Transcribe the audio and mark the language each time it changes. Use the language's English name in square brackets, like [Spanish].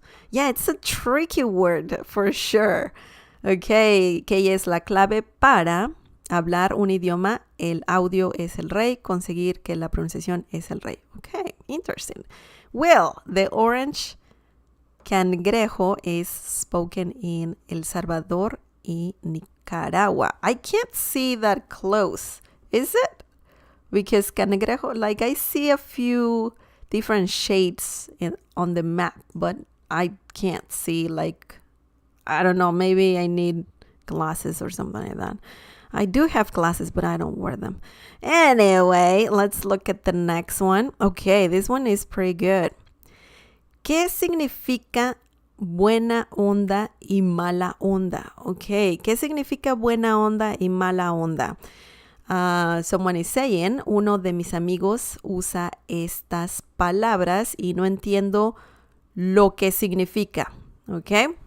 [English] Yeah, it's a tricky word for sure. [Spanish] Okay, que es la clave para hablar un idioma. El audio es el rey. Conseguir que la pronunciación es el rey. [English] Okay, interesting. Well, the orange cangrejo is spoken in El Salvador y Nicaragua. I can't see that close. Is it? Because cangrejo, like I see a few different shades on the map, but I can't see, like, I don't know, maybe I need glasses or something like that. I do have glasses, but I don't wear them. Anyway, let's look at the next one. Okay, this one is pretty good. [Spanish] ¿Qué significa buena onda y mala onda? Okay, ¿qué significa buena onda y mala onda? [English] someone is saying, [Spanish] uno de mis amigos usa estas palabras y no entiendo lo que significa, okay?